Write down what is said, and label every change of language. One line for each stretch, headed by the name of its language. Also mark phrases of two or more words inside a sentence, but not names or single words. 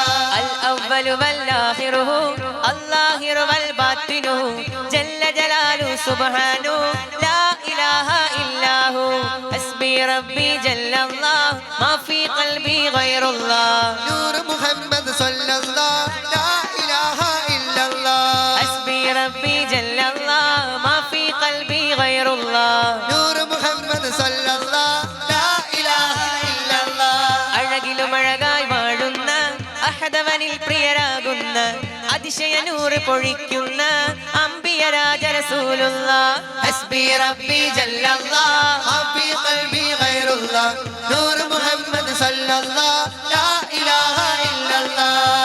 Arabic: الأول والآخر الظاهر والباطن جل جلاله سبحانه لا إله إلا هو حسبي ربي جل الله ما في قلبي غير الله نور محمد صلى الله لا إله إلا الله. حسبي ربي جل الله ما في قلبي غير الله نور محمد صلى الله لا إله إلا الله.
Malayalam: ആരിലും അഴകായി വാഴുന്ന അഹദവനിൽ പ്രിയരാകുന്ന അതിശയ നൂറ് പൊഴിക്കുന്ന അംബിയ രാജ റസൂലുള്ളാഹ്
Arabic: حسبي ربي جل الله ما في قلبي غير الله نور محمد صلى الله لا إله إلا الله